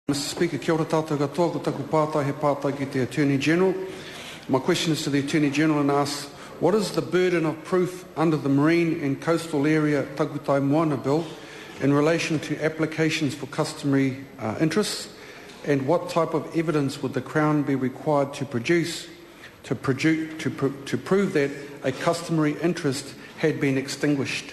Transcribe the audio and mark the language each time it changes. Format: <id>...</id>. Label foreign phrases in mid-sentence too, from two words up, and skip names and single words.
<en>Mr Speaker,</en> <mi>kia ora tātou katoa, ko taku pātai he pātai ki te</mi> <en>Attorney General. My question is to the Attorney General and asks, what is the burden of proof under the Marine and Coastal Area Takutai Moana Bill in relation to applications for customary interests, and what type of evidence would the Crown be required to produce to prove that a customary interest had been extinguished?</en>